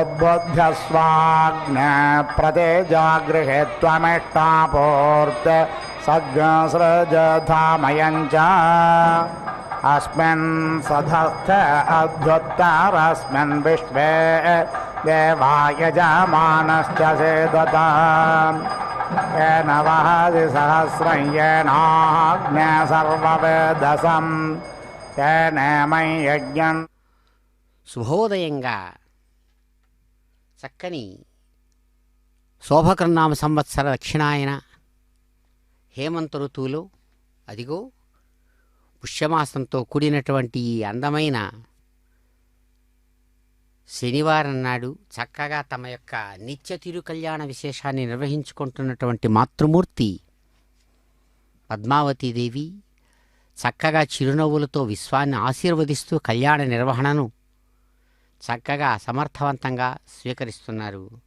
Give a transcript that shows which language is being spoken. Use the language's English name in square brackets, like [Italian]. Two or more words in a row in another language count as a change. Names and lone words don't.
[Sanskrit] उद्बुध्यस्वाग्ने प्रतेजागृहे त्वमिष्टापूर्ते सद्गसृजधामयं च अस्मिन् सधस्थ अध्युत्तरस्मिन् विश्वे देवाय जमानश्च सेदताम् येन वहति सहस्रं येनाग्ने सर्ववेदसं येनेमं यज्ञं [Telugu] శుభోదయంగా చక్కని శోభకృన్నామ సంవత్సర దక్షిణాయన హేమంత ఋతువులో అదిగో పుష్యమాసంతో కూడినటువంటి ఈ అందమైన శనివారం నాడు చక్కగా తమ యొక్క నిత్య తిరుకల్యాణ విశేషాన్ని నిర్వహించుకుంటున్నటువంటి మాతృమూర్తి పద్మావతీదేవి చక్కగా చిరునవ్వులతో విశ్వాన్ని ఆశీర్వదిస్తూ కళ్యాణ నిర్వహణను చక్కగా సమర్థవంతంగా స్వీకరిస్తున్నారు.